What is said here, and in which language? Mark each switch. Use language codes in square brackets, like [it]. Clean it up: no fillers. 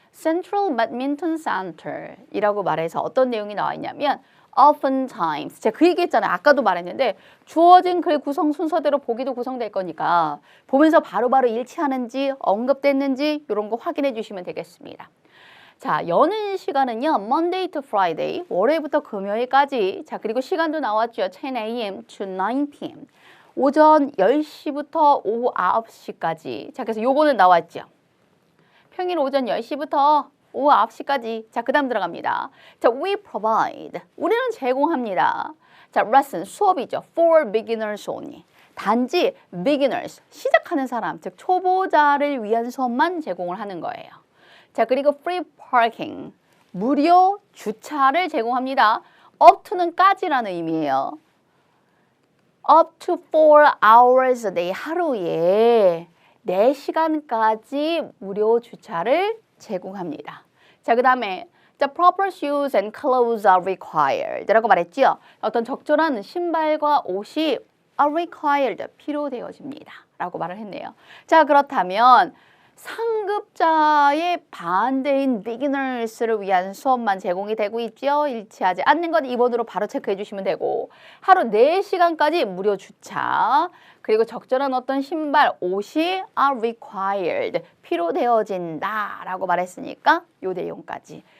[ko] Central Badminton Center 이라고 말해서 어떤 내용이 나와 있냐면 [en] oftentimes, [ko] 제가 그 얘기했잖아요. 아까도 말했는데 주어진 글 구성 순서대로 보기도 구성될 거니까 보면서 바로바로 일치하는지 언급됐는지 이런 거 확인해 주시면 되겠습니다. 자, 여는 시간은요. [en] Monday to Friday, [ko] 월요일부터 금요일까지. 자, 그리고 시간도 나왔죠. [en] 10 a.m. to 9 p.m. [ko] 오전 10시부터 오후 9시까지. 자, 그래서 요거는 나왔죠. 평일 오전 10시부터 오후 9시까지. 자, 그 다음 들어갑니다. 자, [en] we provide. [ko] 우리는 제공합니다. 자, lesson, 수업이죠. [en] For beginners only. [ko] 단지 beginners, 시작하는 사람, 즉 초보자를 위한 수업만 제공을 하는 거예요. 자, 그리고 [en] free parking, [ko] 무료 주차를 제공합니다. up to는 까지라는 의미예요. [en] up to 4 hours a day, [ko] 하루에 4시간까지 무료 주차를 제공합니다. [en] 자, 그 다음에 The proper shoes and clothes are required [ko] 라고 말했죠. 어떤 적절한 신발과 옷이 [en] are required, [ko] 필요되어집니다 라고 말을 했네요. 자, 그렇다면 상급자의 반대인 beginners를 위한 수업만 제공이 되고 있죠. 일치하지 않는 건 2번으로 바로 체크해 주시면 되고, 하루 4시간까지 무료 주차, 그리고 적절한 어떤 신발, 옷이 [en] are required, [ko] 필요되어진다 라고 말했으니까 요 내용까지.